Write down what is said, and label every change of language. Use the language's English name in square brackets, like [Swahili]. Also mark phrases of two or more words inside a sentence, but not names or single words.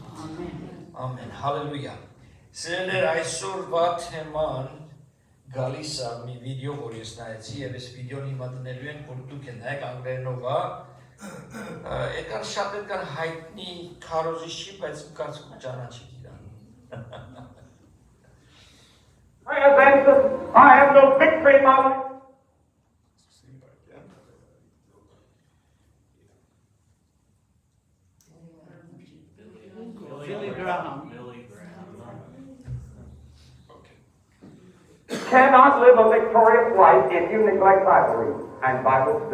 [Armenian] ամեն, հալելույա։ Սիրելիներ, այսօրվա թեման գալիս է մի վիդեո, որ ես նայեցի եւ այս վիդեոն հիմա դնելու ենք, որ դուք նայեք անգլերենով է, եկան շատ եկան հայտնի քարոզիչի, բայց կարծում ճանաչեք իրան։ [English] I have no victory in my life. Billy Graham. Cannot live a victorious life if you neglect Bible reading and Bible study.